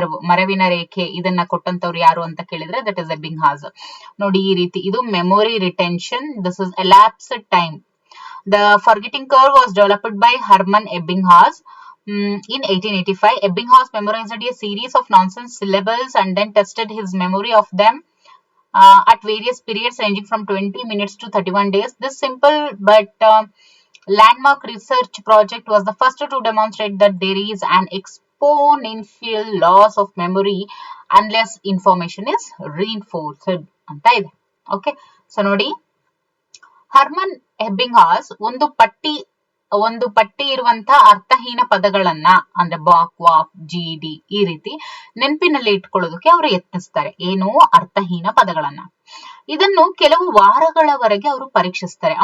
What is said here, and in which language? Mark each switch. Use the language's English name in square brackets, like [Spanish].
[Kannada] ಮರವಿನ ರೇಖೆ ಇದನ್ನ ಕೊಟ್ಟಂತವ್ರು ಯಾರು ಅಂತ ಕೇಳಿದ್ರೆ [English] that is [Kannada] ಎಬ್ಬಿಂಗ್ ಹಾಸ್. ನೋಡಿ, ಈ ರೀತಿ ಇದು memory retention. [English] This is elapsed time. The forgetting curve was developed by Hermann Ebbinghaus in 1885. Ebbinghaus memorized a series of nonsense syllables and then tested his memory of them at various periods ranging from 20 minutes to 31 days. This simple but landmark research project was the first to demonstrate that there is an exponential loss of memory unless information is reinforced ಅಂತ ಇದೆ. [Kannada] Okay, so ನೋಡಿ, ಹರ್ಮನ್ ಎಬ್ಬಿಂಗ್ಹಾಸ್ ಒಂದು ಪಟ್ಟಿ ಇರುವಂತ ಅರ್ಥಹೀನ ಪದಗಳನ್ನ, ಅಂದ್ರೆ ಬಾಕ್, walk, ಜಿಡಿ ಈ ರೀತಿ ನೆನಪಿನಲ್ಲಿ ಇಟ್ಕೊಳ್ಳೋದಕ್ಕೆ ಅವರು ಯತ್ನಿಸ್ತಾರೆ. ಏನು? ಅರ್ಥಹೀನ ಪದಗಳನ್ನ. ಇದನ್ನು ಕೆಲವು ವಾರಗಳವರೆಗೆ ಅವರು ಪರೀಕ್ಷಿಸ್ತಾರೆ.